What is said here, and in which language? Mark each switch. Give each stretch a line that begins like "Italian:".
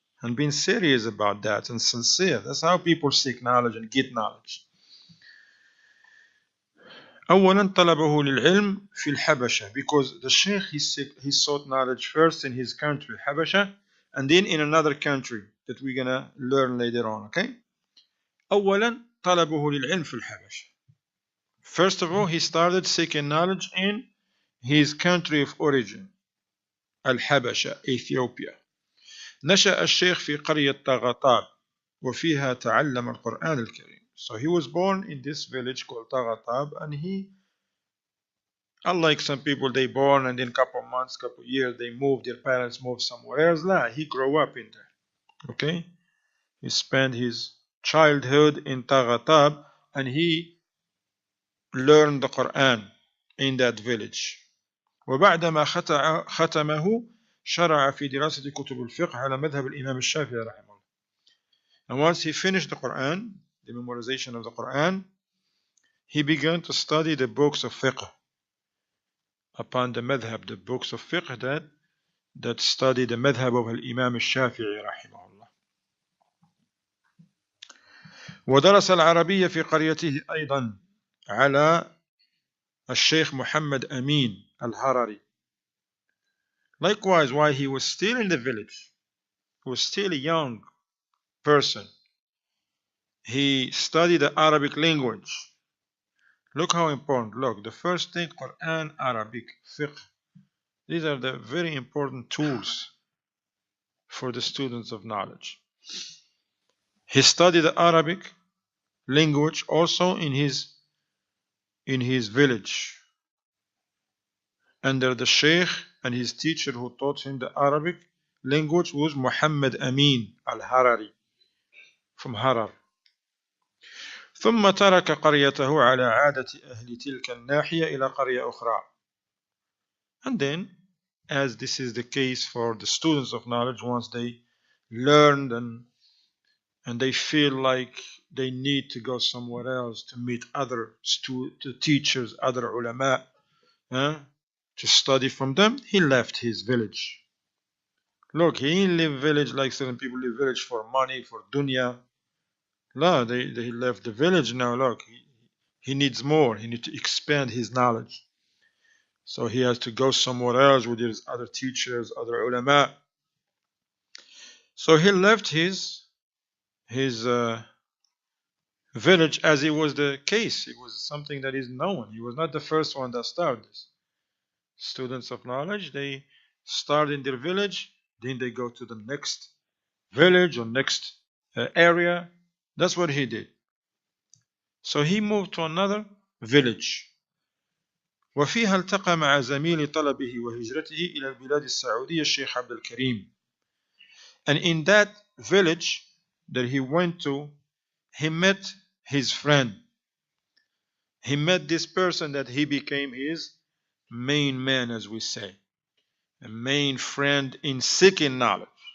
English: and being serious about that and sincere. That's how people seek knowledge and get knowledge.
Arabic: أولا طلبه للعلم في الحبشة,
English: because the Shaykh he sought knowledge first in his country Habasha, and then in another country that we're gonna learn later on. Okay.
Arabic: أولا طلبه للعلم في الحبشة.
English: First of all, he started seeking knowledge in his country of origin, الحبشة, Ethiopia.
Arabic: نشأ الشيخ في قرية طغطاب وفيها تعلم القرآن الكريم.
English: So he was born in this village called Taghatab, and he, unlike some people, they born and in couple of months, couple of years, they moved, their parents moved somewhere else. Nah, he grew up in there. Okay? He spent his childhood in Taghatab, and he learned the Quran in that village.
Arabic: وبعدما ختمه شرع في دراسة كتب الفقه على مذهب الإمام الشافعي رحمه الله.
English: And once he finished the Quran, the memorization of the Quran, he began to study the books of fiqh upon the madhab, the books of fiqh that study the madhab of al-Imam al-Shafi'i
Arabic: رحمه الله. ودرس العربية في قريته أيضا على الشيخ محمد أمين الهرري.
English: Likewise, while he was still in the village, he was still a young person, he studied the Arabic language. Look how important. Look, the first thing, Quran, Arabic, fiqh. These are the very important tools for the students of knowledge. He studied the Arabic language also in his village, under the Shaykh, and his teacher who taught him the Arabic language was Muhammed Amaan al-Harari from Harar.
Arabic: ثم ترك قريته على عادة أهل تلك الناحية إلى قرية أخرى.
English: And then, as this is the case for the students of knowledge, once they learned and they feel like they need to go somewhere else to meet other teachers, other ulama, to study from them, he left his village. Look, he didn't leave village like certain people leave village for money, for dunya. No, they left the village now. Look, he needs more. He needs to expand his knowledge. So he has to go somewhere else with his other teachers, other ulama. So he left his village, as it was the case. It was something that is known. He was not the first one that started this. Students of knowledge, they start in their village, then they go to the next village or next area. That's what he did. So he moved to another village.
Arabic: وفيها التقى مع زميل طلبه وهجرته إلى البلاد السعودية الشيخ عبد الكريم.
English: And in that village that he went to, he met his friend. He met this person that he became his main man, as we say, a main friend in seeking knowledge.